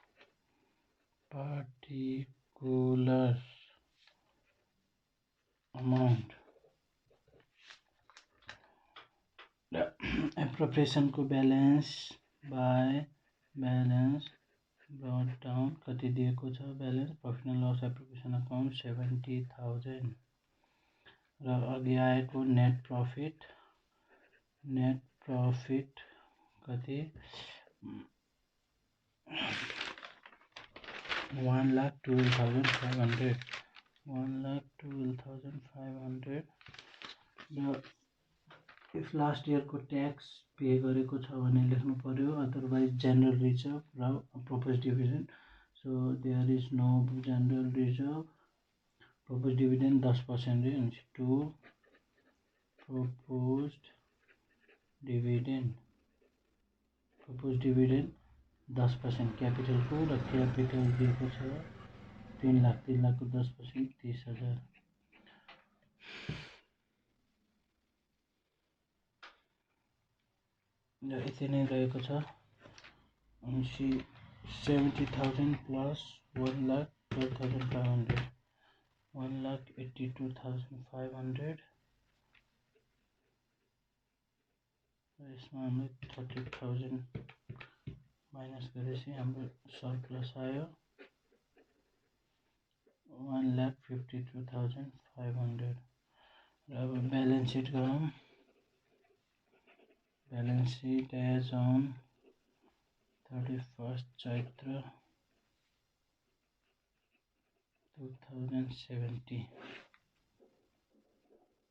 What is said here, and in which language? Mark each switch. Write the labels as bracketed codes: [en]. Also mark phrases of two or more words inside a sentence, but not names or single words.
[en] particulars amount, एप्रोप्रिएशन को balance by balance brought down [ne] कति दिएको छ [en] balance profit and loss appropriation account 70,000 [ne] र अघि आएको [en] net profit [ne] कति 1,12,500, 1,12,500 र [en] if last year [ne] को [en] tax pay [ne] गरेको छ भने लेख्नु पर्यो, [en] otherwise general reserve [ne] र [en] propose dividend. so there is no general reserve, propose dividend 10% range to proposed dividend 10% कैपिटल को र कैपिटल [ne] दिएको छ [en] 3,00,000, 3,00,000 को 10% 30,000। [ne] यति नै रहेको छ। 70,000 प्लस 1,12,500, 1,82,500 यसमा हामीले 30,000 माइनस गरेपछि हाम्रो सरप्लस आयो 1,52,500। र अब [en] balance sheet [ne] गरौँ। [en] balance sheet as on 31st चैत्र 2070।